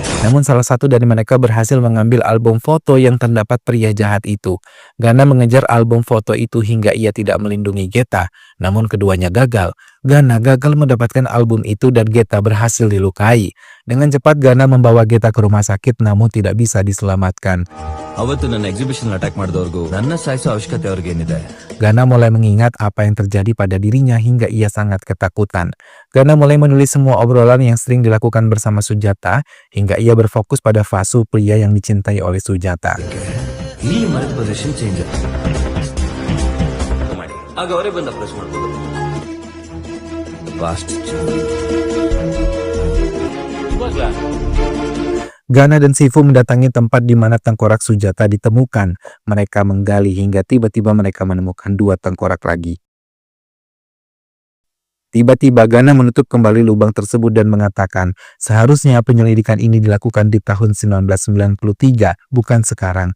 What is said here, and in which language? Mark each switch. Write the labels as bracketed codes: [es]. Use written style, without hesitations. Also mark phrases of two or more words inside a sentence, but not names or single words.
[id] Namun salah satu dari mereka berhasil mengambil album foto yang terdapat pria jahat itu. Gana mengejar album foto itu hingga ia tidak melindungi Geta, namun keduanya gagal. Gana gagal mendapatkan album itu dan Geta berhasil dilukai. Dengan cepat Gana membawa Geta ke rumah sakit namun tidak bisa diselamatkan. [kn] ಅವತ್ತು ನನ್ನ [en] exhibition attack [kn] ಮಾಡಿದವ್ರಿಗೂ ನನ್ನ ಸಾಯಿಸೋ ಅವಶ್ಯಕತೆ ಅವ್ರಿಗೇನಿದೆ? [id] Gana mulai mengingat apa yang terjadi pada dirinya hingga ia sangat ketakutan. Gana mulai menulis semua obrolan yang sering dilakukan bersama Sujata hingga ia berfokus pada Vasu, pria yang dicintai oleh Sujata. [kn] ಈ ಮರದ [en] position change [kn] ಮಾಡಿ ಆಗ ಅವರೇ ಬಂದು ಅಪ್ರೋಚ್ ಮಾಡ್ಬೋದು. [id] Gana dan Sifu mendatangi tempat di mana tengkorak Sujata ditemukan. Mereka menggali hingga tiba-tiba mereka menemukan 2 tengkorak lagi. Tiba-tiba Gana menutup kembali lubang tersebut dan mengatakan, seharusnya penyelidikan ini dilakukan di tahun 1993, bukan sekarang.